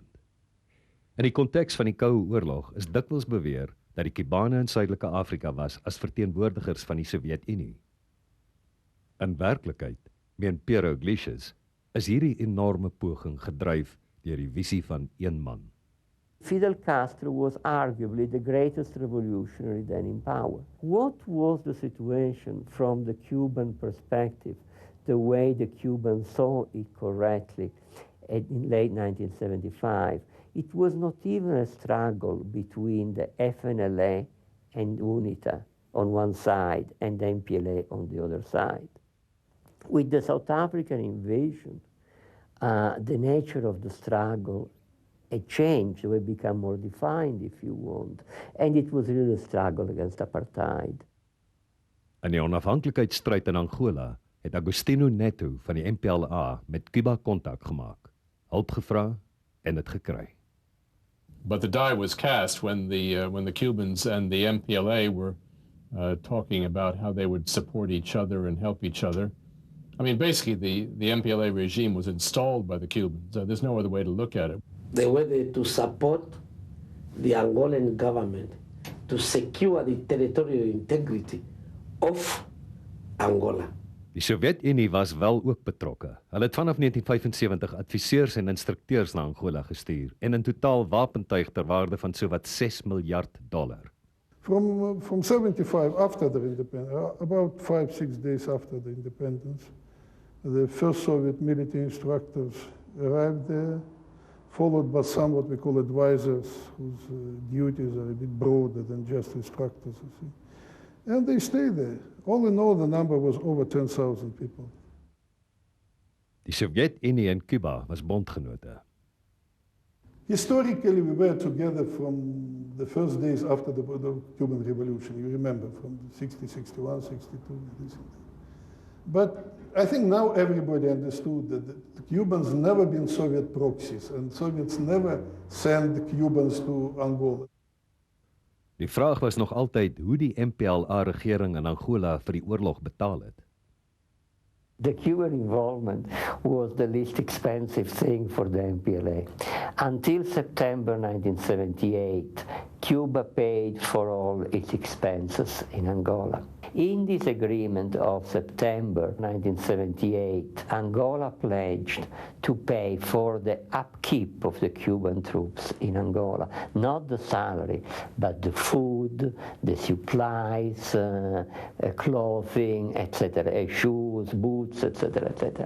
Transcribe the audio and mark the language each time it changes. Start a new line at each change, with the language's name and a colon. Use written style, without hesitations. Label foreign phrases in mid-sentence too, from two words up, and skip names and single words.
Afrikaans: In die konteks van die Koue Oorlog is dikwels beweer dat die Kubane in Suidelike Afrika was as verteenwoordigers van die Sowjetunie. In werklikheid, meen Piero Iglesias, is hierdie enorme poging gedryf deur die visie van een man.
English: Fidel Castro was arguably the greatest revolutionary then in power. What was the situation from the Cuban perspective, the way the Cubans saw it correctly in late 1975? It was not even a struggle between the FNLA and UNITA on one side and the MPLA on the other side. With the South African invasion, the nature of the struggle had changed, it became more defined, if you want, and it was really a struggle against apartheid.
Afrikaans: In die onafhanklikheidsstryd in Angola het Agostinho Neto van die MPLA met Cuba kontak gemaak, hulp gevra en het gekry.
English: But the die was cast when the Cubans and the MPLA were talking about how they would support each other and help each other. I mean, basically, the MPLA regime was installed by the Cubans. There's no other way to look at it. They were there to support the Angolan government to secure the territorial integrity of Angola.
Afrikaans: Die Sowjetunie was wel ook betrokke. Hulle het vanaf 1975 adviseurs en instrukteurs na Angola gestuur en in totaal wapentuig ter waarde van sowat $6 miljard.
English: From 75 after the independence, about 5-6 days after the independence, the first Soviet military instructors arrived there, followed by some what we call advisors, whose duties are a bit broader than just instructors, you see. And they stayed there. All in all, the number was over 10,000 people.
Afrikaans: Die Sowjetunie en Cuba was bondgenote.
English: Historically, we were together from the first days after the Cuban Revolution. You remember, from 60, 61, 62. But I think now everybody understood that the Cubans never been Soviet proxies, and Soviets never sent the Cubans to Angola.
Afrikaans: Die vraag was nog altyd hoe die MPLA-regering in Angola vir die oorlog betaal het.
English: The Cuban involvement was the least expensive thing for the MPLA. Until September 1978, Cuba paid for all its expenses in Angola. In this agreement of September 1978, Angola pledged to pay for the upkeep of the Cuban troops in Angola, not the salary, but the food, the supplies, clothing, etc., shoes, boots, etc., etc.